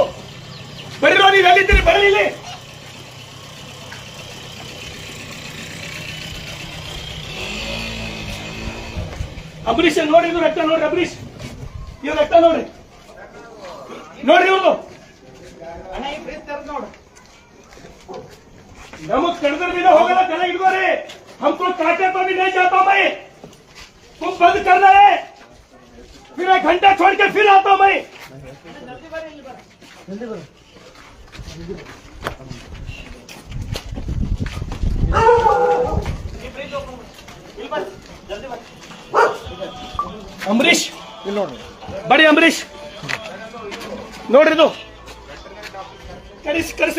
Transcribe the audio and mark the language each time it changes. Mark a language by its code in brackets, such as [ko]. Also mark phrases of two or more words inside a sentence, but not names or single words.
[kn] ಬರೀರೋ, ನೀವು ಎಲ್ಲಿದ್ದೀರಿ ಬರಲಿಲ್ಲ. ಅಂಬರೀಷ್ ನೋಡಿ, ಇದು ರಕ್ತ ನೋಡ್ರಿ. ಅಂಬರೀಷ್ ಇದು ರಕ್ತ ನೋಡ್ರಿ, ನೋಡ್ರಿ ಇವ್ರದು. ನಮಗ್ ಕಡ್ದ್ರ ದಿನ ಹೋಗಲ್ಲ, ಜನ ಹಿಡ್ಕೋರಿ. [hi] हमको काटे तो भी नहीं जाता मैं, तुम बंद करना है. फिर 1 घंटा छोड़ के फिर आता हूं मैं. [kn] ಅಂಬರೀಷ್ ಬಡಿ, ಅಂಬರೀಷ್ ನೋಡ್ರಿ ಇದು ಕರೆಸ್ರಿ.